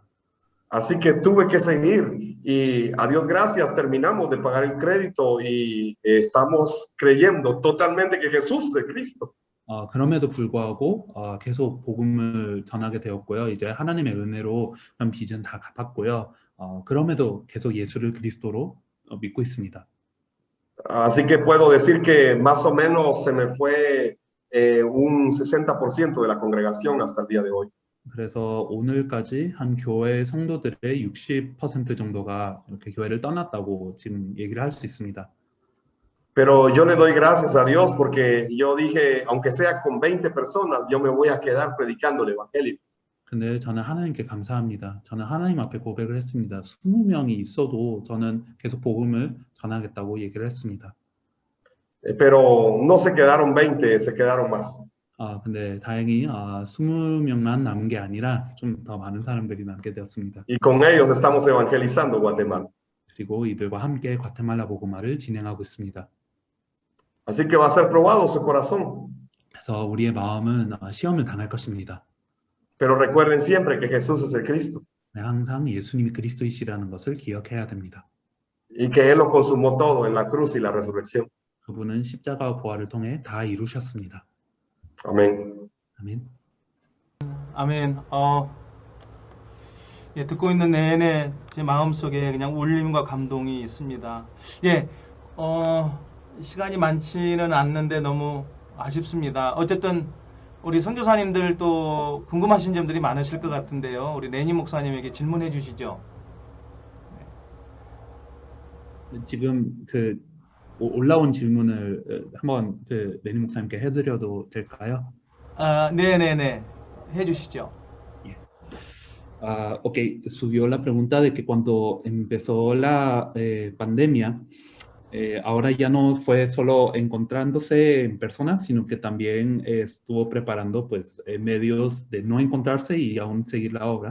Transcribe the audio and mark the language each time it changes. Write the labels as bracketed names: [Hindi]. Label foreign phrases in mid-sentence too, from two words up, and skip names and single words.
[Spanish] Así que tuve que seguir y a Dios gracias terminamos de pagar el crédito y estamos creyendo totalmente que Jesús es el Cristo. [Korean] 그럼에도 불구하고 계속 복음을 전하게 되었고요. 이제 하나님의 은혜로 그런 빚은 다 갚았고요. 그럼에도 계속 예수를 그리스도로 믿고 있습니다. [Spanish] Así que puedo decir que más o menos se me fue un 60% de la congregación hasta el día de hoy. [Korean] 그래서 오늘까지 한 교회 성도들의 60% 정도가 이렇게 교회를 떠났다고 지금 얘기를 할 수 있습니다. [Spanish] Pero yo le doy gracias a Dios porque yo dije, aunque sea con 20 personas, yo me voy a quedar predicando el evangelio. [Korean] 근데 저는 하나님께 감사합니다. 저는 하나님 앞에 고백을 했습니다. 20명이 있어도 저는 계속 복음을 전하겠다고 얘기를 했습니다. [Spanish] Pero no se quedaron 20, se quedaron más. [Korean] 근데 다행히 20명만 남은 게 아니라 좀 더 많은 사람들이 남게 되었습니다. [Spanish] Y con ellos estamos evangelizando Guatemala. [Korean] 그리고 이들과 함께 과테말라 복음화를 진행하고 있습니다. [Spanish] Así que va a ser probado su corazón. [Korean] 그래서 우리의 마음은 시험을 당할 것입니다. [Spanish] Pero recuerden siempre que Jesús es el Cristo. [Korean] 항상 예수님이 그리스도이시라는 것을 기억해야 됩니다. [Spanish] Y que Él lo consumó todo en la cruz y la resurrección. [Korean] 그분은 십자가와 부활을 통해 다 이루셨습니다. 아멘. 아멘. 아멘. 예, 듣고 있는 내내 제 마음속에 그냥 울림과 감동이 있습니다. 예, 시간이 많지는 않는데 너무 아쉽습니다. 어쨌든 우리 선교사님들 또 궁금하신 점들이 많으실 것 같은데요. 우리 레니 목사님에게 질문해 주시죠. 지금 그 올라온 질문을 한번 그 레니 목사님께 해드려도 될까요? 네네네. 해주시죠. [Spanish] Ok, subió la pregunta de que cuando empezó la pandemia, ahora ya no fue solo encontrándose en personas, sino que también estuvo preparando pues medios de no encontrarse y aún seguir la obra.